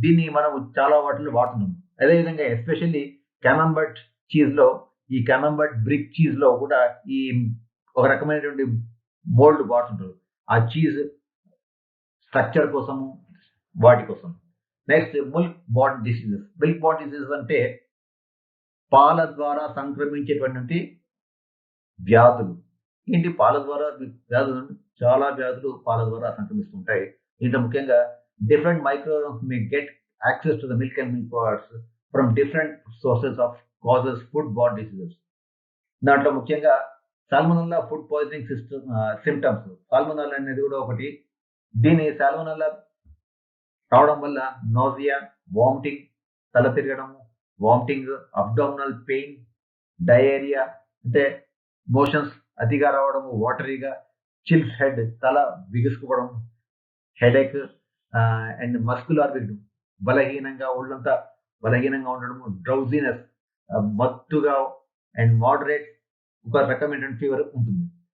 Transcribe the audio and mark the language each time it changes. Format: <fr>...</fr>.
<te>దీన్ని మనం చాలా వాటిలో వాడుతున్నాం. అదేవిధంగా ఎస్పెషల్లీ క్యామంబర్ట్ చీజ్ లో, ఈ క్యామంబర్ట్ బ్రిక్ చీజ్ లో కూడా ఈ ఒక రకమైనటువంటి మోల్డ్ వాడుతుంటారు ఆ చీజ్ స్ట్రక్చర్ కోసము, వాటి కోసం.</te> <en>Next milk borne diseases.</en> <te>Milk born diseases అంటే పాల ద్వారా సంక్రమించేటువంటి వ్యాధులు. ఏంటి పాల ద్వారా వ్యాధులు? చాలా వ్యాధులు పాల ద్వారా సంక్రమిస్తుంటాయి. దీంట్లో ముఖ్యంగా</te> <en>different microorganisms may get access to the milk and milk products from different sources of causes foodborne diseases.</en> <te>దాంట్లో ముఖ్యంగా salmonella food poisoning symptoms. Salmonella అనేది కూడా ఒకటి. దీని సాల్మోనెల్లా రావడం వల్ల నోజియా, వామిటింగ్, తల తిరగడం, వామిటింగ్, అబ్డామినల్ పెయిన్, డయేరియా అంటే మోషన్స్ అతిగా రావడం, వాటరీగా, చిల్స్ హెడ్ తల బిగుసుకోవడం, హెడేక్ అండ్ మస్కులార్ బలహీనంగా ఒళ్ళంతా బలహీనంగా ఉండడము, డ్రౌజినెస్ మత్తుగా అండ్ మోడరేట్ ఒక రకమైన ఫీవర్ ఉంటుంది.</te>